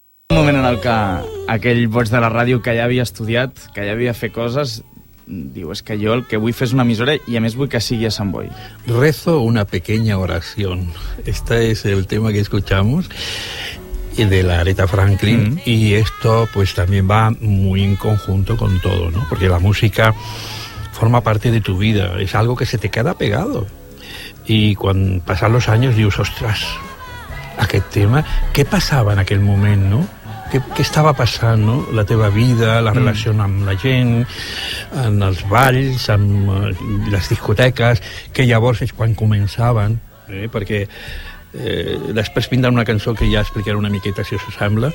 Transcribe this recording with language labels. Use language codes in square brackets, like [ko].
[ca] Un moment en el que aquell boig de la ràdio que ja havia estudiat, que ja havia fet coses, diu, és que jo el que vull fer és una emissora i a més vull que sigui a Sant Boi. [es] Rezo una pequeña oración. Este es el tema que escuchamos de la Aretha Franklin. Mm-hmm. Y esto pues también va muy en conjunto con todo, ¿no? Porque la música forma parte de tu vida, es algo que se te queda pegado. Y cuando pasan los años dices, ostras, aquel tema, ¿qué pasaba en aquel momento, no? [ca] Què estava passant, no? La teva vida, la relació amb la gent, en els balls, amb les discoteques, que llavors és quan començaven, perquè després vindrà una cançó que ja explicaré una miqueta, si us sembla.